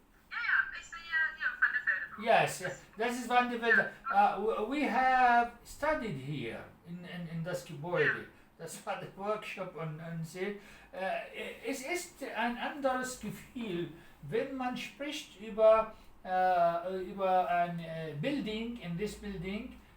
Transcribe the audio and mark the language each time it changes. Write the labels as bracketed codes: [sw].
[de] Ja, ich sehe hier Van der Velde Bau. [en] Yes, this is Van de Wilde. We have studied here in [de] das Gebäude. Das war der Workshop und so. Es ist ein anderes Gefühl, wenn man spricht über ein building, [en] in this building.